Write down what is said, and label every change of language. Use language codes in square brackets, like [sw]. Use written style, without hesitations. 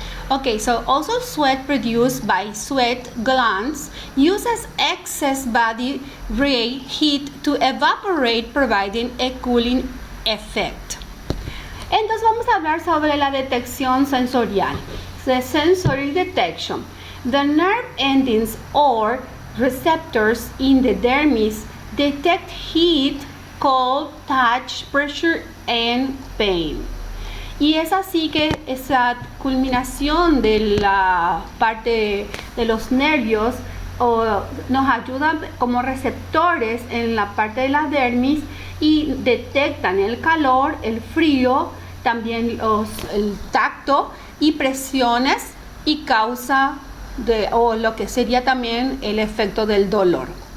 [en] Okay, so also sweat produced by sweat glands uses excess body heat to evaporate, providing a cooling effect. [es] Entonces vamos a hablar sobre la detección sensorial. [en] The sensory detection. The nerve endings or receptors in the dermis detect heat, cold, touch, pressure, and pain. [es] Y es así que esa culminación de la parte de los nervios nos ayuda como receptores en la parte de la dermis y detectan el calor, el frío, también el tacto y presiones y causa o lo que sería también el efecto del dolor.